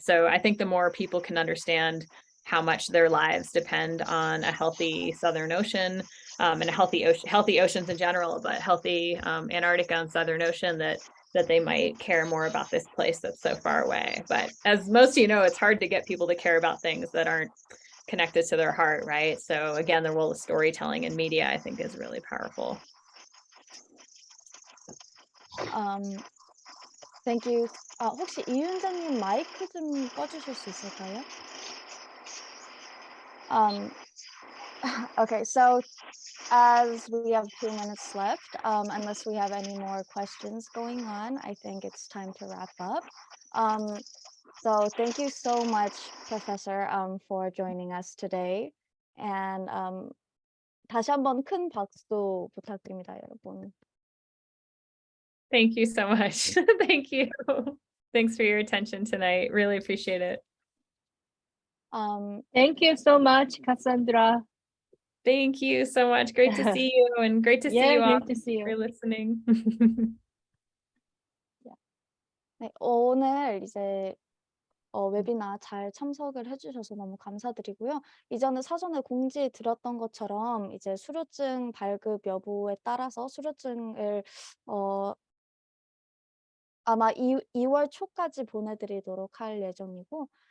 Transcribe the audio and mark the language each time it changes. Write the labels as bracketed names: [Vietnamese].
[English] So I think the more people can understand how much their lives depend on a healthy Southern Ocean and a healthy oceans in general, but healthy Antarctica and Southern Ocean, that they might care more about this place that's so far away. But as most of you know, it's hard to get people to care about things that aren't connected to their heart, right? So again, the role of storytelling in media, I think, is really powerful. Thank you. [Korean] 혹시 이윤자님 마이크 좀 꺼주실 수 있을까요? [English] Okay, so as we have 2 minutes left, unless we have any more questions going on, I think it's time to wrap up. So thank you so much, Professor, for joining us today. [Korean] And 다시 한번 큰 박수 부탁드립니다, 여러분. [English] Thank you so much. Thank you. Thanks for your attention tonight. Really appreciate it. Thank you so much, Cassandra. Thank you so much. Great to see you, and great to see you all great to see you. for listening. [Korean] 네, 오늘 이제 웨비나 잘 참석을 해주셔서 너무 감사드리고요. 이전에 사전에 공지 드렸던 것처럼 이제 수료증 발급 여부에 따라서 수료증을 아마 2월 초까지 보내드리도록 할 예정이고,